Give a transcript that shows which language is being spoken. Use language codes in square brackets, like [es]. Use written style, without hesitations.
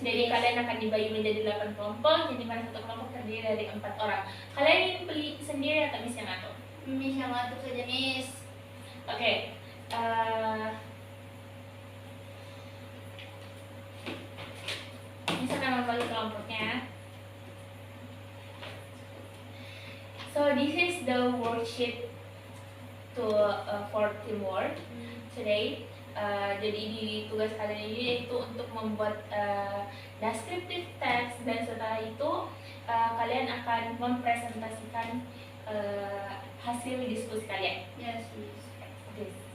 [id] Jadi kalian akan dibagi menjadi 8 kelompok, jadi mana satu kelompok terdiri dari 4 orang. Kalian ingin pilih sendiri atau Miss yang atur? Miss yang atur saja Miss. Oke, Miss akan membagi kelompoknya. [en] So this is the worksheet to for teamwork today. [id] Jadi di tugas kalian ini yaitu untuk membuat descriptive text, dan setelah itu kalian akan mempresentasikan hasil diskusi kalian. [en] Yes, Miss. Okay.